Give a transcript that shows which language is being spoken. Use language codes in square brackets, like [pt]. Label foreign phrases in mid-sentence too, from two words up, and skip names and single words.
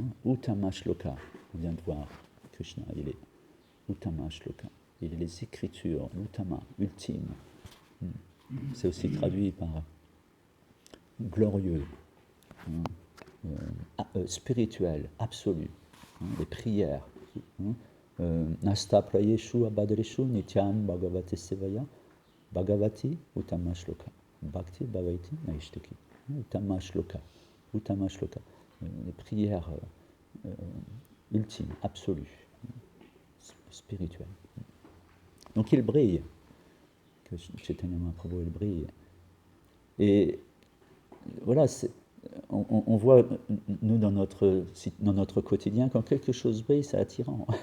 [sa] Uttama Shloka, [fr] on vient de voir Krishna, il est [sa] Uttama Shloka. [fr] Il est les écritures, l'Uttama, ultime. C'est aussi traduit par glorieux, spirituel, absolu. Les prières. [sa] Nasta prayeshu abadreshu nityam bhagavate sevaya bhagavati uttama shloka bhakti bhavaiti naishtaki uttama shloka [fr] les prières ultimes, absolues, spirituelles. Donc il brille, que Chaitanya Mahaprabhu il brille. Et voilà, on voit, nous, dans notre quotidien, quand quelque chose brille, c'est attirant.